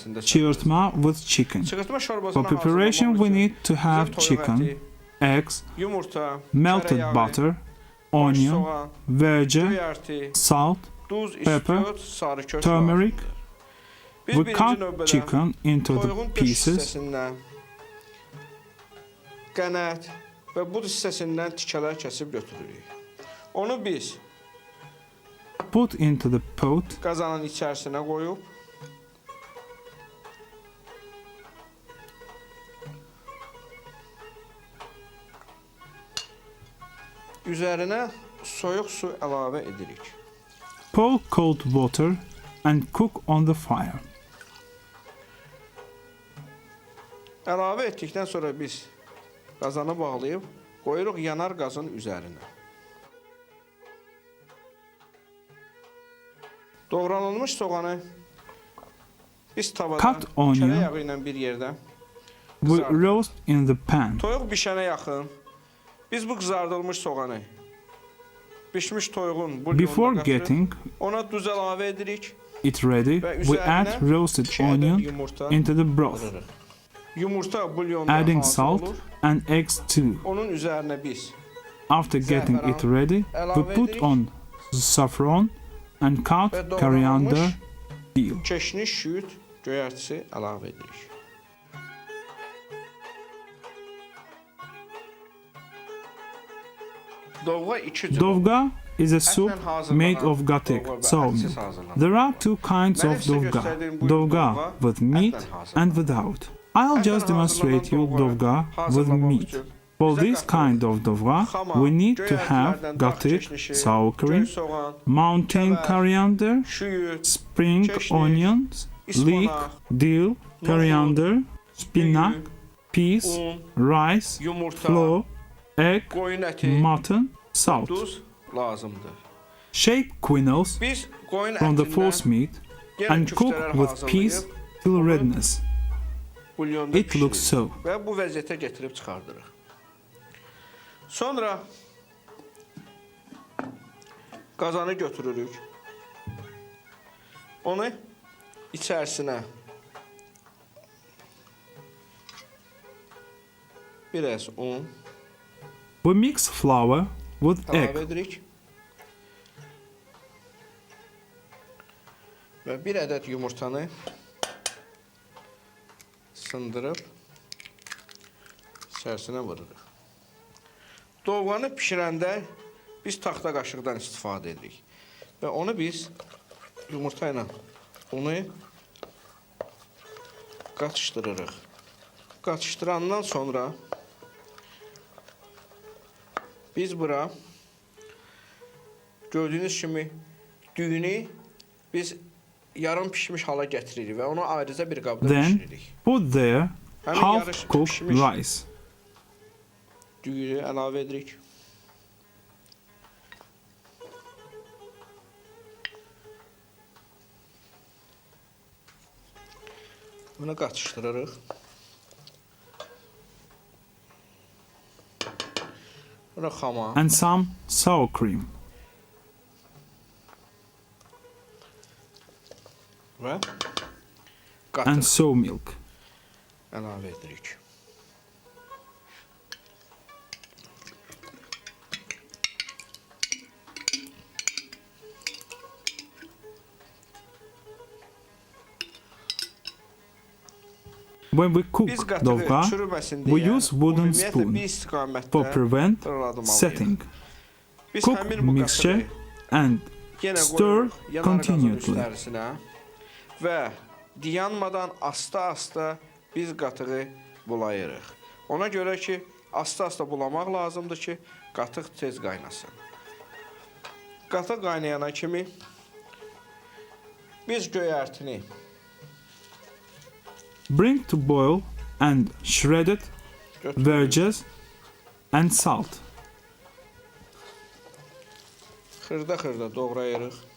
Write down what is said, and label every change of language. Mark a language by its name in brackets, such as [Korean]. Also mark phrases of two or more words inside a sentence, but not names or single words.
[English] Çığırtma with chicken. Çığırtma For [Azerbaijani] şorbasını [English] preparation, we need to have [Azerbaijani] toyuq [English] chicken, [Azerbaijani] əti, [English] eggs, [Azerbaijani] yumurta, [English] melted [Azerbaijani] tereyağı, [English] butter, [Azerbaijani] baş [English] onion, [Azerbaijani] soğan, [English] vege, [Azerbaijani] göyərti, [English] salt, [Azerbaijani] duz, [English] pepper, [Azerbaijani] istiot, sarı kök [English] turmeric. [Azerbaijani] lazımdır. Biz [English] We [Azerbaijani] birinci [English] cut [Azerbaijani] növbədə [English] chicken into the [Azerbaijani] toyuğun döş [English] pieces. [Azerbaijani] hissəsindən qənət və bud hissəsindən tikələr kəsib götürürük. Onu biz [English] Put into the pot. [Azerbaijani] qazanın içərisinə qoyub üzərinə soyuq su əlavə edirik. [English] Pour cold water and cook on the fire. [Azerbaijani] Əlavə etdikdən sonra biz qazanı bağlayıb qoyuruq yanar qazın üzərinə. Doğranılmış soğanı biz tavada [English] Cut onion. [Azerbaijani] tereyağı ilə bir yerdə [English] We [Azerbaijani] qızardırıq. [English] roast in the pan. [Azerbaijani] Toyuq bişənə yaxın biz bu qızardılmış soğanı pişmiş toyuğun [English] Before [Azerbaijani] bulyonuna [English] getting [Azerbaijani] qatırıq. Ona duz əlavə edirik. [English] it ready, [Azerbaijani] Və [English] we add [Azerbaijani] üzərinə [English] roasted [Azerbaijani] 2 ədəd [English] onion [Azerbaijani] yumurta [English] into the broth, [Azerbaijani] qırırıq. Yumurta bulyonda [English] adding [Azerbaijani] hazır [English] salt [Azerbaijani] olur. [English] and eggs too. [Azerbaijani] Onun üzərinə biz [English] After getting it [Azerbaijani] Zəfəran [English] ready, we [Azerbaijani] əlavə [English] put [Azerbaijani] edirik. [English] on saffron and cut [Azerbaijani] Və doğranılmış [English] coriander peel. [Azerbaijani] keşniş, şüyüd, göyərtisi əlavə edirik. Dovğa 2 cür. [English] Dovga is a soup [Azerbaijani] Ətlə hazırlanan [English] made of gatek, [Azerbaijani] dovğa və [English] sour [Azerbaijani] ətsiz [English] milk. [Azerbaijani] hazırlanan. [English] There are two kinds [Azerbaijani] Mən [English] of [Azerbaijani] sizə [English] dovga. [Azerbaijani] göstərdiyim bu Dovga dovğa [English] with meat [Azerbaijani] ətlə hazırlanan. [English] and without. I'll [Azerbaijani] Ətlə [English] just demonstrate you [Azerbaijani] hazırlanan [English] dovga with [Azerbaijani] hazırlamaq [English] meat. [Azerbaijani] üçün [English] For [Azerbaijani] bizə [English] this [Azerbaijani] qatıq, [English] kind of dovga, [Azerbaijani] xama, [English] we need to have [Azerbaijani] göyərtilərdən dağ [English] gatek, [Azerbaijani] keşnişi, [English] sour [Azerbaijani] göy [English] cream, [Azerbaijani] soğan, [English] mountain [Azerbaijani] kəvər, [English] coriander, [Azerbaijani] şüyüd, [English] spring [Azerbaijani] keşniş, [English] onions, leek, [Azerbaijani] ispanak, [English] dill, coriander, spinach, [Azerbaijani] düyü, [English] peas, [Azerbaijani] un, [English] rice, [Azerbaijani] yumurta, [English] flour, egg, [Azerbaijani] qoyun əti, [English] mutton, salt. [Azerbaijani] duz lazımdır. [English] Shape quenelles [Azerbaijani] Biz qoyun [English] from the [Azerbaijani] ətindən [English] force meat [Azerbaijani] yenə [English] and cook [Azerbaijani] küftələr [English] with peas [Azerbaijani] hazırlayıb [English] till [Azerbaijani] onu [English] redness. [Azerbaijani] bulyonda [English] It looks [Azerbaijani] bişiririk [English] so. [Azerbaijani] və bu vəziyyətə gətirib çıxardırıq. Sonra qazanı götürürük. Onu içərisinə biraz un [English] We mix flour with [Azerbaijani] əlavə [English] egg. [Azerbaijani] edirik. Və bir ədəd yumurtanı sındırıb içərisinə vururuq. Dovğanı bişirəndə biz taxta qaşıqdan istifadə edirik. Və onu biz yumurta ilə onu qatışdırırıq. Qatışdırandan sonra biz bura gördüyünüz kimi düyünü biz yarım pişmiş hala gətiririk və onu ayrıca bir qabda [English] Then [Azerbaijani] bişiririk. [English] put there [Azerbaijani] Həmin [English] half [Azerbaijani] yarış [English] cooked [Azerbaijani] pişmiş [English] rice. [Azerbaijani] düyünü əlavə edirik. Bunu qatışdırırıq. Bura xama [English] And some sour cream. [Azerbaijani] və [English] And [Azerbaijani] qatıq [English] soy milk. [Azerbaijani] əlavə edirik. [English] When we cook [Azerbaijani] Biz qatığı dovga, çürüməsin [English] we [Azerbaijani] deyə [English] use wooden [Azerbaijani] ümumiyyətlə [English] spoon [Azerbaijani] bir istiqamətdə [English] for prevent [Azerbaijani] fırlatmalıyıq. [English] setting. [Azerbaijani] Biz [English] Cook [Azerbaijani] həmin bu [English] mixture [Azerbaijani] qatığı [English] and [Azerbaijani] yenə [English] stir [Azerbaijani] qoyuruq yanar qazın [English] continuously. [Azerbaijani] üstlərisinə və dayanmadan asta-asta biz qatığı bulayırıq. Ona görə ki, asta-asta bulamaq lazımdır ki, qatıq tez qaynasın. Qatıq qaynayana kimi biz göyərtini [English] bring to boil and shredded [Azerbaijani] götürürük. [English] veggies and salt. [Azerbaijani] Xırda-xırda doğrayırıq.